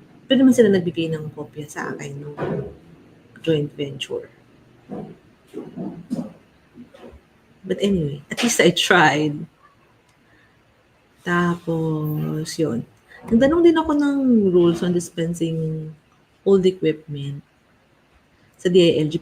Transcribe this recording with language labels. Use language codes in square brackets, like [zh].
[tl] Pero naman sila nagbigay ng kopya sa akin ng joint venture. [en] But anyway, at least I tried. [tl] Tapos, yun. Nagtanong din ako ng rules on dispensing old equipment sa DILG.